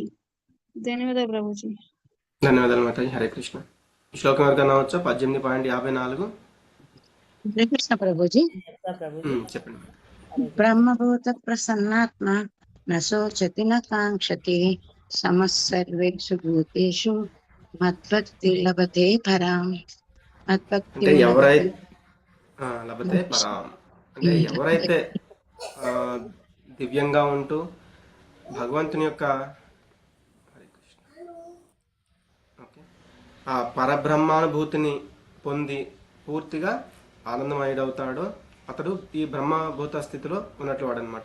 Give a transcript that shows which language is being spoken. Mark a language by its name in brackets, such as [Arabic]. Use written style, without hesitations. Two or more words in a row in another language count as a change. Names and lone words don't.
[Telugu] ధన్యవాదాలు ప్రభుజీ. ధన్యవాదాలు మాతాజీ, [Sanskrit] హరే కృష్ణ. [Telugu] శ్లోకం ఎవరికైనా వచ్చా? 18.54. [Sanskrit] హరే కృష్ణ [Telugu] ప్రభుజీ. చెప్పండి. [Sanskrit] బ్రహ్మభూత ప్రసన్నాత్మ నశోచతి నకాంక్షతి సమస్సర్వేషు భూతేషు మద్భక్తి లభతే పరాం. మద్భక్తి [Telugu] అంటే [Sanskrit] లభతే పరాం [Telugu] అంటే ఎవరైతే దివ్యంగా ఉంటూ భగవంతుని యొక్క ఆ పరబ్రహ్మానుభూతిని పొంది పూర్తిగా ఆనందమయుడవుతాడో అతడు ఈ బ్రహ్మభూత స్థితిలో ఉన్నట్లు వాడనమాట.